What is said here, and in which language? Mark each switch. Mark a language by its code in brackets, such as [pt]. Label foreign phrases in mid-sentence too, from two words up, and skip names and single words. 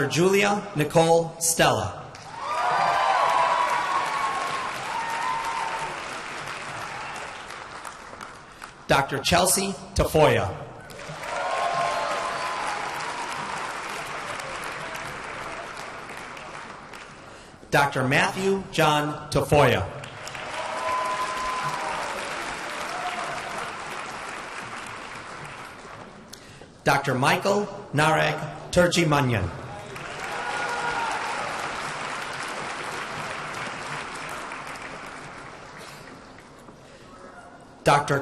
[en] Julia Nicole Stella. Dr. Chelsea Tafoya. Dr. Matthew John Tafoya. Dr. Michael Nareg Turjimanyan. Dr.